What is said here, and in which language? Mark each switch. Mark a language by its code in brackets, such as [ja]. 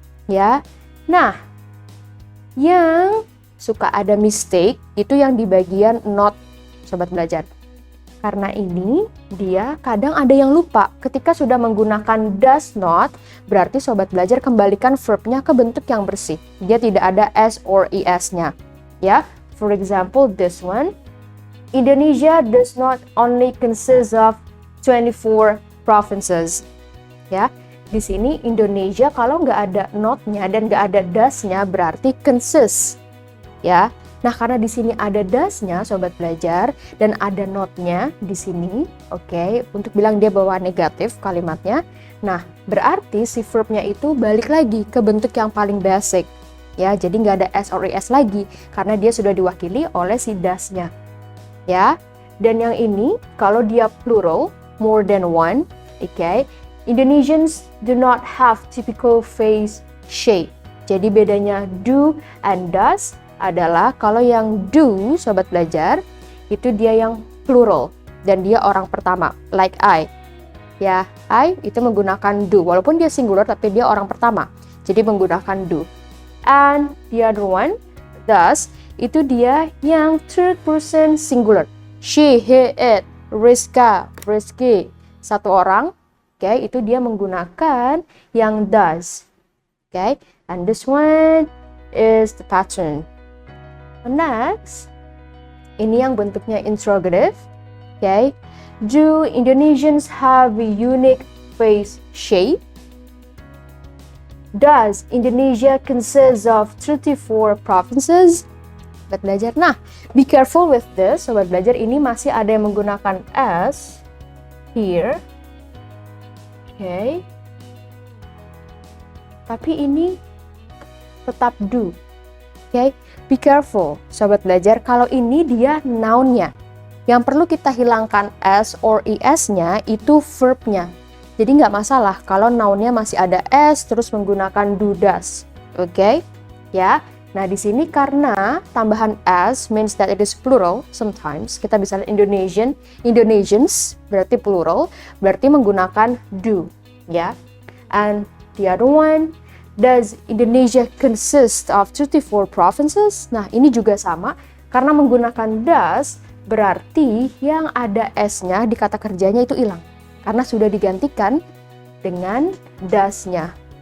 [id] Ya, nah, yang suka ada mistake itu yang di bagian not, sobat belajar. Karena ini dia kadang ada yang lupa ketika sudah menggunakan does not, berarti sobat belajar kembalikan verbnya ke bentuk yang bersih. Dia tidak ada s or es-nya. [en] Ya, for example this one, Indonesia does not only consist of 24 provinces. [id] Ya. Di sini Indonesia kalau nggak ada not-nya dan nggak ada does-nya berarti consist, ya. Nah, karena di sini ada does-nya, sobat belajar, dan ada not-nya di sini, oke, untuk bilang dia bawa negatif kalimatnya. Nah, berarti si verb-nya itu balik lagi ke bentuk yang paling basic, ya. Jadi nggak ada s or es lagi karena dia sudah diwakili oleh si does-nya, ya. Dan yang ini kalau dia plural, [en] more than one, [id] oke. [en] Indonesians do not have typical face shape. [id] Jadi bedanya do and does adalah kalau yang do, sobat belajar, itu dia yang plural dan dia orang pertama, [en] like I. [id] Ya, I itu menggunakan do. Walaupun dia singular, tapi dia orang pertama. Jadi menggunakan do. [en] And the other one, thus, [id] itu dia yang third person singular. [en] She, he, it, Rizka, Rizky. [id] Satu orang, okay, itu dia menggunakan yang does. [en] Okay, and this one is the pattern. [id] Next, ini yang bentuknya interrogative. [en] Okay, do Indonesians have a unique face shape? Does Indonesia consist of 34 provinces? [id] Sobat belajar. [en] Nah, be careful with this. [id] Sobat belajar, ini masih ada yang menggunakan S here. [en] Okay. [id] Tapi ini tetap do. Okay. [en] Be careful, [id] sobat belajar. Kalau ini dia noun-nya. Yang perlu kita hilangkan S or ES-nya itu verb-nya. Jadi nggak masalah kalau noun-nya masih ada S terus menggunakan do does. Oke? Ya. Nah, di sini karena tambahan S [en] means that it is plural sometimes. [id] Kita bisa lihat Indonesians berarti plural, berarti menggunakan do, ya. [en] And the other one, does Indonesia consist of 34 provinces? [id] Nah, ini juga sama karena menggunakan does berarti yang ada S-nya di kata kerjanya itu hilang karena sudah digantikan dengan does-nya.